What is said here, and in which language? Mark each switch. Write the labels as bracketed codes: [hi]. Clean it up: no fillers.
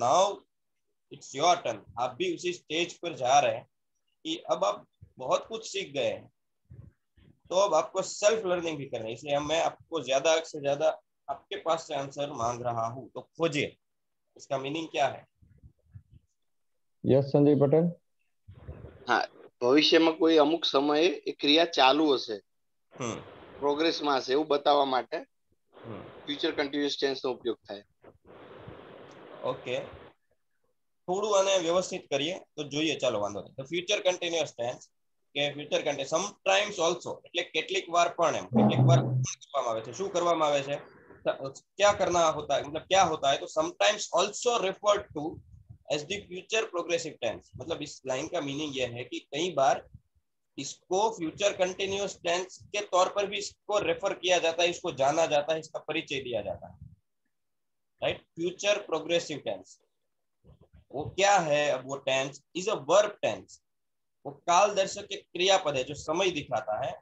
[en] now it's your turn, [hi] आप भी उसी स्टेज पर जा रहे हैं कि अब आप बहुत कुछ सीख गए हैं, तो अब आपको सेल्फ लर्निंग भी करनी है। इसलिए मैं आपको ज्यादा से ज्यादा आपके पास से आंसर मांग रहा हूँ, तो खोजिए इसका मीनिंग क्या है। यस संजय पटेल। [gu] हाँ, ભવિષ્યમાં કોઈ અમુક સમયે એ ક્રિયા ચાલુ હશે, પ્રોગ્રેસમાં હશે એવું બતાવવા માટે ફ્યુચર કન્ટિન્યુઅસ ટેન્સનો ઉપયોગ થાય. ઓકે, થોડું આને વ્યવસ્થિત કરીએ તો જોઈએ, ચાલો વાંધો નહીં. તો ફ્યુચર કન્ટિન્યુઅસ ટેન્સ કે ફ્યુચર કન્ટિન્યુઅસ સમટાઇમ્સ ઓલ્સો એટલે કેટલીક વાર પણ, એમ કેટલીક વાર કરવામાં આવે છે। શું કરવામાં આવે છે, [hi] क्या करना होता है, मतलब क्या होता है, [gu] तो [en] Sometimes also referred to as the future progressive tense. [hi] मतलब इस लाइन का मीनिंग यह है कि कई बार इसको फ्यूचर कंटिन्यूअस टेंस के तौर पर भी इसको रेफर किया जाता है, इसको जाना जाता है, इसका परिचय दिया जाता है, राइट। फ्यूचर प्रोग्रेसिव टेंस वो क्या है? अब वो tense is a verb tense, वो काल दर्शक के क्रियापद है जो समय दिखाता है।